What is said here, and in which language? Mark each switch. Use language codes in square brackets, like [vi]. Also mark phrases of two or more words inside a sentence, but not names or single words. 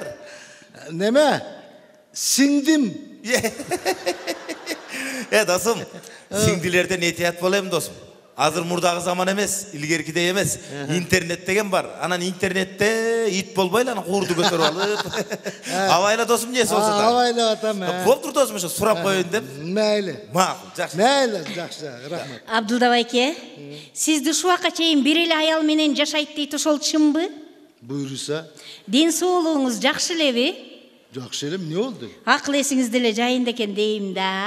[ky] Неме? Сиңдим. Досум, сиңдилерден этият болем досум. Азыр мурдагы заман эмес, илгеркидей эмес. Интернет деген бар. Анан интернетте ит болбой эле куурду көтөрүп алып. Абайла досум несі болса да. Абайла атам. Болуптур досум, ошо сурап коеюн деп. Мейли. Макул, жакшы. Мейли, жакшы. Рахмат. Абдулда байке, сизди ушул убакка чейин бир эле аял менен жашайт дейт, ошол чынбы? Буйруса. Ден соолугуңуз жакшы элеби? Жакшы эле, эмне болду? Акыл эсиңиз деле жайында экен дейм да.